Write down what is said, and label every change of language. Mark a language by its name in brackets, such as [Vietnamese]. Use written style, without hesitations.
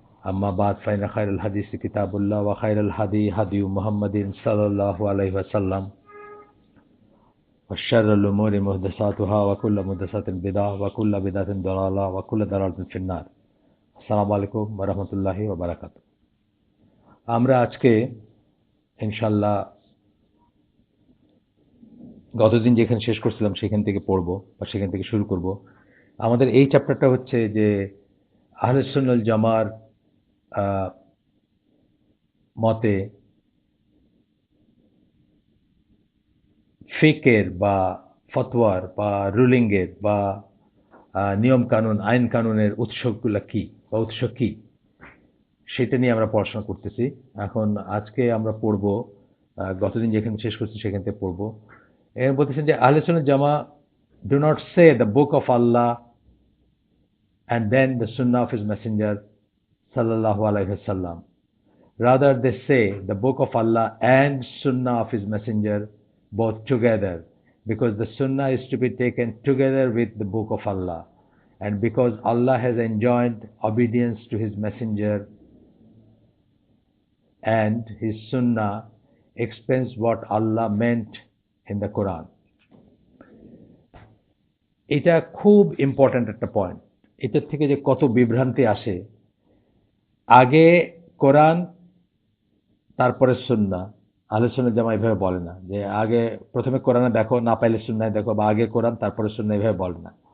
[Arabic] أما بعد فإن خير الحديث كتاب الله وخير الهدي هدي محمد صلى الله عليه وسلم وشر الأمور محدثاتها وكل محدثة بدعة وكل بدعة ضلالة وكل ضلالة في النار আসসালামু আলাইকুম ওয়া রাহমাতুল্লাহি ওয়া বারাকাতুহু। [Bangla] আমরা আজকে ইনশাআল্লাহ গতদিন যেখানে শেষ করছিলাম সেখান থেকে পড়ব বা সেখান থেকে শুরু করব। আমাদের এই চ্যাপ্টারটা হচ্ছে যে আহলে সুন্নাহ ওয়াল জামার মতে ফিকের বা ফতোয়ার বা রুলিংয়ের বা নিয়ম কানুন আইন কানুনের উৎসগুলো কি বা উৎস কি সেটা নিয়ে আমরা পড়াশোনা করতেছি। এখন আজকে আমরা পড়ব গতদিন যেখানে শেষ করছি সেখান থেকে পড়ব। এর বলতেছেন যে [English] আহলে সুন্নাহ জামা do not say the book of Allah and then the sunnah of his messenger sallallahu alaihi wasallam. Rather they say the book of Allah and sunnah of his messenger both together, because the sunnah is to be taken together with the book of Allah, and because Allah has enjoined obedience to his messenger and his sunnah explains what Allah meant in the Quran. [Bangla] এটা খুব important একটা point. এটার থেকে যে কত বিভ্রান্তি আসে, আগে কোরআন তারপরে সুন্নাহ। আহলে সুন্নাহ জামা এভাবে বলে না যে আগে প্রথমে কোরআনে দেখো, না পাইলে সুন্নাহে দেখো, বা আগে কোরআন তারপরে সুন্নাহ, এভাবে বলে না।